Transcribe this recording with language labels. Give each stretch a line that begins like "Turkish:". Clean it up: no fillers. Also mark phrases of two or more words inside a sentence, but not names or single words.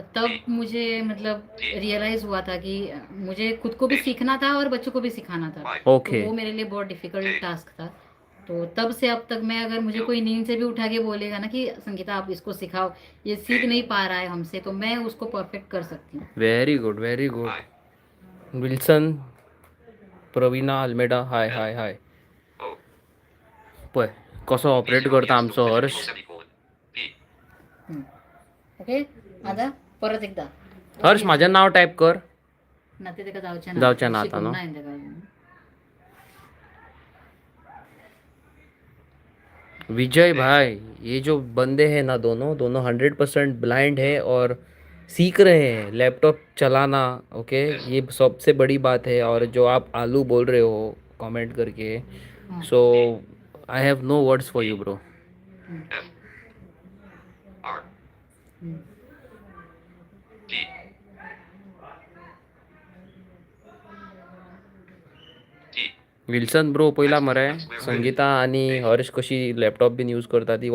Hindi: तब मुझे मतलब रियलाइज हुआ था कि मुझे खुद को भी सीखना था और बच्चों को भी सिखाना था। तो ओके। वो मेरे लिए बहुत
English: difficult task
Hindi: था। तो तब से अब तक मैं, अगर मुझे कोई नींद से भी उठा के बोलेगा ना कि संगीता आप इसको सिखाओ, ये सीख नहीं पा रहा है हमसे, तो मैं उसको परफेक्ट कर सकती हूँ।
English: Very good, very good.
Hindi: विल्सन, प्रवीणा अल्मेडा, हाय हाय हाय.
Konkani: पय कसो ऑपरेट करता आमचो हर्ष.
Marathi: ओके, आता परत एकदा हर्ष माझं नाव टाईप कर.
Konkani: ना ते तेका जावचें जावचें ना शिकूंक आतां न्हू. ना हांवें तेका अजून.
Hindi: विजय भाई, ये जो बंदे हैं ना, दोनों दोनों 100% ब्लाइंड है और सीख रहे हैं लैपटॉप चलाना. ओके, ये सबसे बड़ी बात है. और जो आप आलू बोल रहे हो कमेंट करके, हाँ.
English: So I have no words for you bro. हम्म.
Konkani: विल्सन ब्रो पयला मरे संगीता आणि हर्ष कशी लॅपटॉप बीन यूज करता ती.